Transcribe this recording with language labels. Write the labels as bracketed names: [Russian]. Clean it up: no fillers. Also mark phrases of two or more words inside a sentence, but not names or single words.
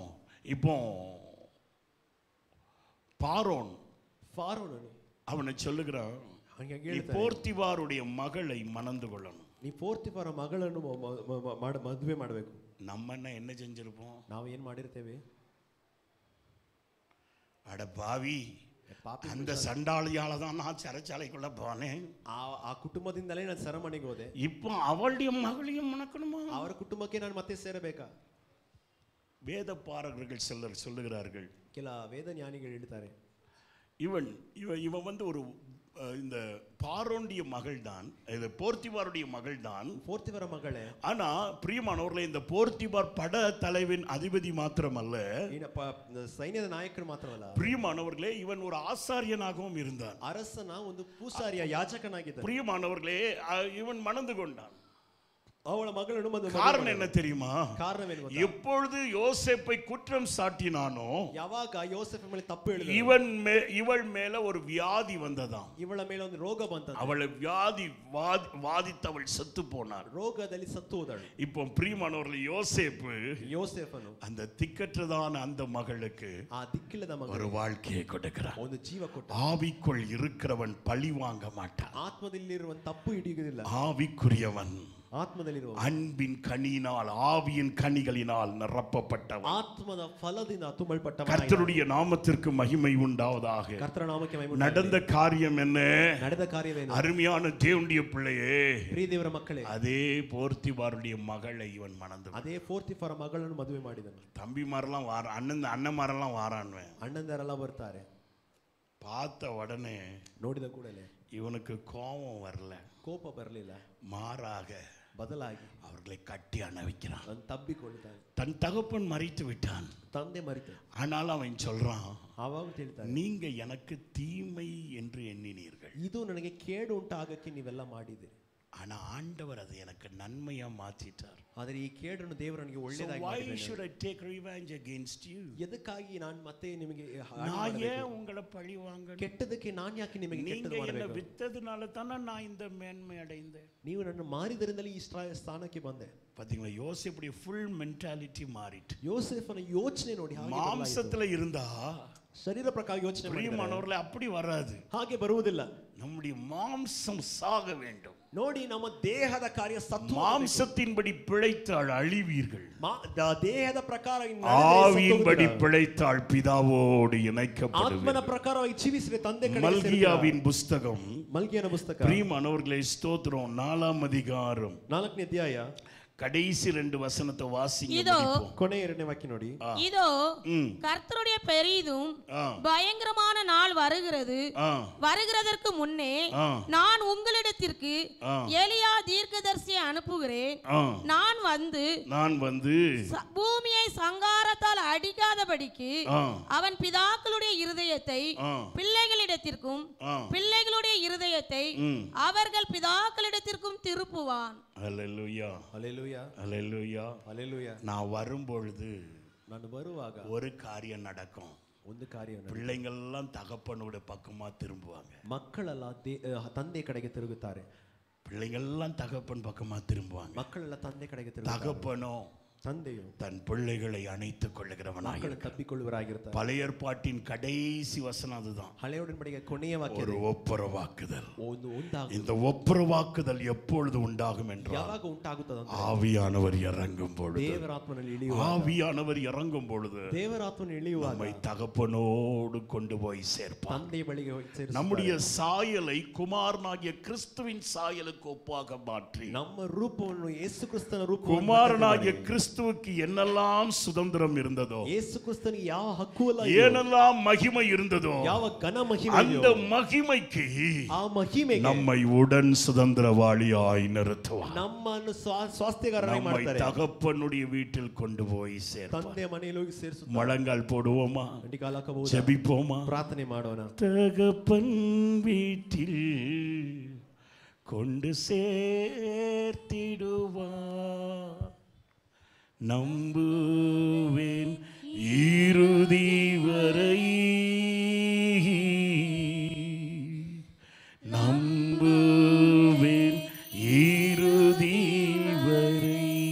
[Tamil] இப்போ பார்வோன் அவனை சொல்லுகிறான், நீ போர்த்திபாருடைய மகளை மணந்து கொள்ளணும், [Kannada] நீ போர்த்திபாರ ಮಗಳನ್ನು ಮದುವೆ ಮಾಡಬೇಕು. [Tamil] நம்ம என்ன செஞ்சிருப்போம்? [Kannada] ನಾವು ಏನು ಮಾಡಿರ್ತೇವೆ? [Tamil] அட பாவி, அந்த சண்டாளியால தான் நான் சிறைச்சாலைக்குள்ள போனேன், [Kannada] ಆ ಕುಟುಂಬದಿಂದಲೇ ನಾನು ಸೆರೆಮನೆಗೆ ಹೋದೆ, [Tamil] இப்போ அவளுடைய மகளையும் மணக்கணுமா? [Kannada] ಅವರ ಕುಟುಂಬಕ್ಕೆ ನಾನು ಮತ್ತೆ ಸೇರಬೇಕಾ? [Tamil] வேத பாரகர்கள் சிலர் சொல்லுகிறார்கள், [Kannada] ಕೆಲ ವೇದ ಜ್ಞಾನಿಗಳು ಹೇಳ್ತಾರೆ, [Tamil] இவன் வந்து ஒரு இந்த பார்வோனுடைய மகள் தான், இது போர்த்திபாருடைய மகள் தான், போர்த்திபார மகளே. ஆனா பிரியமானவர்களே, இந்த போர்த்திபார் பட தலைவின் அதிபதி மாத்திரமல்ல, [Kannada] ಸೈನ್ಯದ ನಾಯಕರು ಮಾತ್ರವಲ್ಲ, [Tamil] பிரியமானவர்களே, இவன் ஒரு ஆசாரியனாகவும் இருந்தான், [Kannada] ಅರಸನ ಒಂದು ಪೂಸಾರಿಯ ಯಾಜಕನಾಗಿದ್ದ. [Tamil] பிரியமானவர்களே, இவன் மணந்து கொண்டான். அவள மகளும் காரணம் என்ன தெரியுமா? காரணம் என்ன? எப்பொழுது யோசேப்பை குற்றம் சாட்டினானோ, [Kannada] ಯಾವಾಗ ಯೋಸೇಫ್ ಮೇಲೆ ತಪ್ಪು ಹೇಳಿದ, [Tamil] இவள் மேல ஒரு வியாதி வந்ததாம், [Kannada] ಇವಳ ಮೇಲೆ ಒಂದು ರೋಗ ಬಂತದ, [Tamil] அவளை வியாதி வாதித்தவள் செத்து போனாள், [Kannada] ರೋಗದಲ್ಲಿ ಸತ್ತು ಹೋದಳು. [Tamil] இப்போ பிரியமானவர்களே, [Kannada] யோசேஃபನು [Tamil] அந்த திக்கற்றதான அந்த மகளுக்கு [Kannada] ಆ ದಿಕ್ಕಿಲ್ಲದ ಮಗ [Tamil] ஒரு வாழ்க்கையை கொடுக்கிறான். [Kannada] ಒಂದು ಜೀವ ಕೊಟ್ಟ. [Tamil] ஆவிக்குள் இருக்கிறவன் பழி வாங்க மாட்டான், [Kannada] ಆತ್ಮದಲ್ಲಿರುವವನು ತಪ್ಪು ಹಿಡಿಯುವುದಿಲ್ಲ, [Tamil] ஆவிக்குரியவன் [Kannada] ಆತ್ಮದಲ್ಲಿರುವ [Tamil] அன்பின் கனியினால் ஆவியின் கனிகளினால் நிரப்பப்பட்டவன். [Kannada] ಆತ್ಮದ ಫಲದಿಂದ ತುಂಬಲ್ಪಟ್ಟವನಾಗಿದ್ದಾನೆ. [Tamil] கர்த்தருடைய நாமத்திற்கு மகிமை உண்டாவதாக. [Kannada] ಕರ್ತನ ನಾಮಕ್ಕೆ ಮಹಿಮೆ. [Tamil] நடந்த காரியம் என்ன? [Kannada] ನಡೆದ ಕಾರ್ಯವೇನು? [Tamil] அருமையான தேவனுடைய பிள்ளையே, [Kannada] ಪ್ರಿಯ ದೇವರ ಮಕ್ಕಳೇ, [Tamil] அதே போர்த்திபாருடைய மகளை இவன் மணந்து [Kannada] ಅದೇ ಪೋರ್ತಿಫರ ಮಗಳನ್ನು ಮದುವೆ ಮಾಡಿದನು. [Tamil] தம்பிமாரெல்லாம் வார அண்ணன்மாரெல்லாம் வாரான்வேன். [Kannada] ಅಣ್ಣಂದರೆಲ್ಲ ಬರ್ತಾರೆ. [Tamil] பார்த்த உடனே [Kannada] ನೋಡಿದ ಕೂಡಲೇ [Tamil] இவனுக்கு கோபம் வரல, [Kannada] ಕೋಪ ಬರಲಿಲ್ಲ, [Tamil] மாறாக [Kannada] ಬದಲಾಗಿ [Tamil] அவர்களை கட்டி அணைக்கிறான். [Kannada] ಅವನು ತಬ್ಬಿಕೊಳ್ಳುತ್ತಾನೆ. [Tamil] தன் தகப்பன் மறித்து விட்டான். [Kannada] ತಂದೆ ಮರಿತ. [Tamil] ஆனால் அவன் சொல்றான், [Kannada] ಆವಾಗ ಹೇಳ್ತಾನೆ, [Tamil] நீங்க எனக்கு தீமை என்று எண்ணினீர்கள், [Kannada] ಇದು ನನಗೆ ಕೇಡು ಉಂಟಾಗಕ್ಕೆ ನೀವೆಲ್ಲ ಮಾಡಿದಿರಿ, [Tamil] ஆனா ஆண்டவர் அதை எனக்கு நன்மையா மாத்திட்டார். [Kannada] ಆದರೆ ಈ ಕೇಡನ್ನು ದೇವರು ನನಗೆ ಒಳ್ಳೆಯದಾಗಿ [English] Why [Kannada] ಮಾಡಿದ್ದಾನೆ. [English] should I take revenge against you? [Kannada] ಎದಕ್ಕಾಗಿ ನಾನು ಮತ್ತೆ ನಿಮಗೆ [Tamil] நான் ஏன் உங்களை பழி வாங்கணும்? [Kannada] ಕೆಟ್ಟದಕ್ಕೆ ನಾನು ಯಾಕೆ ನಿಮಗೆ ಕೆಟ್ಟದ್ದು [Tamil] நீங்க என்ன [Kannada] ಮಾಡಬೇಕು? [Tamil] வித்ததுனால தானே நான் இந்த மேன்மை அடைந்தேன். [Kannada] ನೀವು ನನ್ನ ಮಾರಿದರಿಂದಲೇ ಈ ಸ್ಥಾನಕ್ಕೆ ಬಂದೆ. [Tamil] பாத்தீங்களா, யோசேப்புடைய [English] full mentality [Tamil] மாறிட்டு. [Kannada] ಯೋಸೇಫನ ಯೋಚನೆ ನೋಡಿ, [Tamil] மாம்சத்துல இருந்தா [Kannada] ಶರೀರ ಪ್ರಕಾರ ಯೋಚನೆ [Tamil] பிரியமானவர்களே அப்படி வராது. [Kannada] ಹಾಗೆ ಬರುವುದಿಲ್ಲ. [Tamil] நம்முடைய மாம்சம் சாக வேண்டும். [Kannada] ನೋಡಿ, ನಮ್ಮ ದೇಹದ ಕಾರ್ಯ ಸತ್ತು, [Tamil] மாம்சத்தின்படி பிழைத்தால் அழிவீர்கள், [Kannada] ದೇಹದ ಪ್ರಕಾರ [Tamil] ஆவியின்படி பிழைத்தால் பிதாவோடு இணைக்கப்படுவீர்கள். [Kannada] ಆತ್ಮನ ಪ್ರಕಾರವಾಗಿ ಜೀವಿಸಿದರೆ ತಂದೆ ಕಡೆಗೆ [Tamil] மல்கியாவின் புஸ்தகம், [Kannada] ಮಲ್ಕಿಯನ ಪುಸ್ತಕ, [Tamil] பிரியமானவர்களே ஸ்தோத்திரம், 4ஆம் அதிகாரம் [Kannada] 4ನೇ ಅಧ್ಯಾಯ [Tamil] கடைசி 2 வசனத்தை வாசிங்க. இதோ [Kannada] ಕೊನೆ 2ನೇ ವಾಕ್ಯ ನೋಡಿ. [Tamil] இதோ கர்த்தருடைய பெரிதும் பயங்கரமான நாள் வருகிறது, வருகிறதற்கு முன்னே நான் உங்களிடத்திற்கு எலியா தீர்க்கதரிசியை அனுப்புகிறேன். நான் வந்து பூமியை சங்காரத்தால் அடிக்காதபடிக்கு அவன் பிதாக்களுடைய இருதயத்தை பிள்ளைகளிடத்திற்கும் பிள்ளைகளுடைய இருதயத்தை அவர்கள் பிதாக்களிடத்திற்கும் திருப்புவான். அல்லேலூயா, அல்லேலூயா, அல்லேலூயா, அல்லேலூயா. நான் வரும்பொழுது [Kannada] ನಾನು ಬರುವಾಗ [Tamil] ஒரு காரியம் நடக்கும். [Kannada] ಒಂದು ಕಾರ್ಯ, [Tamil] பிள்ளைங்கள் எல்லாம் தகப்பனோட பக்கமா திரும்புவாங்க. [Kannada] ಮಕ್ಕಳೆಲ್ಲ ತಂದೆ ಕಡೆಗೆ ತಿರುಗುತ್ತಾರೆ. [Tamil] பிள்ளைங்கள் எல்லாம் தகப்பன் பக்கமா திரும்புவாங்க. [Kannada] ಮಕ್ಕಳೆಲ್ಲ ತಂದೆ ಕಡೆಗೆ ತಿರುಗುತ್ತಾರೆ. [Tamil] தகப்பனோ [Kannada] ತಂದೆಯು [Tamil] தன் பிள்ளைகளை அணைத்துக் கொள்ளுகிறவனாக. [Kannada] ತಪ್ಪಿಕೊಳ್ಳುವರಾಗಿರ್ತಾರೆ. [Tamil] பழைய ஏற்பாட்டின் கடைசி வசனம் அதுதான். [Kannada] ಹಳೆಯ ಒಡன்பಡಿಕೆಯ ಕೊನೆಯ ವಾಕ್ಯ [Tamil] ஒரு ஒப்புரவாக்குதல். [Kannada] ಒಂದಾಗುತ್ತದೆ. [Tamil] இந்த ஒப்புரவாக்குதல் எப்பொழுது உண்டாகும் என்றால், [Kannada] ಯಾವಾಗ ಉಂಟಾಗುತ್ತದೆ ಅಂತ, [Tamil] ஆவியானவர் இறங்கும் பொழுது. [Kannada] ದೇವರಾತ್ಮನಲ್ಲಿ ಇಳಿಯುವಾಗ, [Tamil] ஆவியானவர் இறங்கும் பொழுது [Kannada] ದೇವರಾತ್ಮನ ಇಳಿಯುವಾಗ [Tamil] நம்மை தகப்பனோடு கொண்டு போய் சேர்ப்பார். [Kannada] ತಂದೆ ಬಳಿಗೆ ಹೋಗಿ ಸೇರಿಸುತ್ತಾರೆ. [Tamil] நம்முடைய சாயலை குமாரனாகிய கிறிஸ்துவின் சாயலுக்கு ஒப்பாக மாற்றி, [Kannada] ನಮ್ಮ ರೂಪವನ್ನು ಯೇಸು ಕ್ರಿಸ್ತನ ರೂಪ, [Tamil] குமாரனாகிய கிறிஸ்துவுக்கு என்னெல்லாம் சுதந்திரம் இருந்ததோ, [Kannada] ಯೇಸು ಕ್ರಿಸ್ತನಿಗೆ ಯಾವ ಹಕ್ಕು ಇಲ್ಲ, [Tamil] ஏனெல்லாம் மகிமை இருந்ததோ, [Kannada] ಯಾವ ಘನ ಮಹಿಮೆ, [Tamil] அந்த மகிமைக்கு [Kannada] ಆ ಮಹಿಮೆಗೆ [Tamil] நம்மை உடன் சுதந்திரவாளியாய் நிறுத்துவார். [Kannada] ನಮ್ಮನ್ನು ಸ್ವಾಸ್ಥ್ಯಗಾರರಾಗಿ [Tamil] நம்மை [Kannada] ಮಾಡ್ತಾರೆ. [Tamil] தகப்பனுடைய வீட்டில் கொண்டு போய் சேர்ப்பார். [Kannada] ತಂದೆ ಮನೆಯಲ್ಲಿ ಹೋಗಿ ಸೇರಿಸುತ್ತಾರೆ. [Tamil] முழங்கால் போடுவோமா, [Kannada] ಗಂಟಿಗಾಲ ಹಾಕಬಹುದು, [Tamil] ஜெபிப்போமா, [Kannada] ಪ್ರಾರ್ಥನೆ ಮಾಡೋಣ. [Tamil] தகப்பன் வீட்டில் கொண்டு சேர்த்திடுவார், நம்புவேன் இறுதி வரை, நம்புவேன் இறுதி வரை.